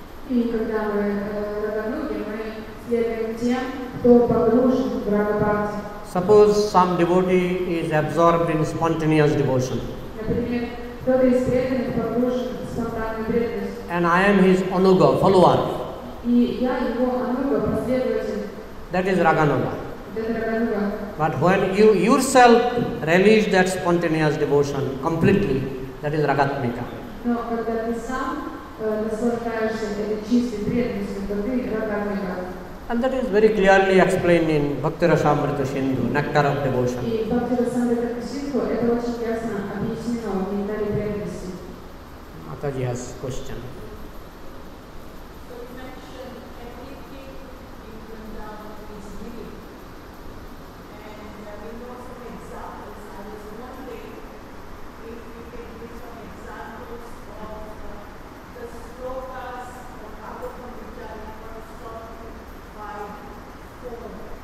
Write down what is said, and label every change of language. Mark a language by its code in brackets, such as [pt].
[ru] И когда мы Рагануги, мы следуем тем, кто погружен в Рага-бхакти. [en] Suppose some devotee is absorbed in spontaneous devotion. [ru] Например, кто-то из преданных погружен в спонтанную преданность. [en] And I am his Anuga, follower. [ru] И я его Ануга, последователь. [en] That is Raganuga. [ru] Это Рагануга. [en] But when you yourself release that spontaneous devotion completely, that is Ragatmika. [ru] Но когда ты сам наслаждаешься этой чистой преданностью, то ты Рагатмика. [en] And that is very clearly explained in Bhakti Rasamrita Sindhu, Nectar of Devotion. [ru] И Бхакти-расамрита Синдху это очень ясно объяснено в нектаре преданности. [en] Mataji has question. So you mentioned everything in Vrindavan is living. And we know some examples. I was wondering if you can give some examples of the slokas of Bhagavatam which are corresponding by form.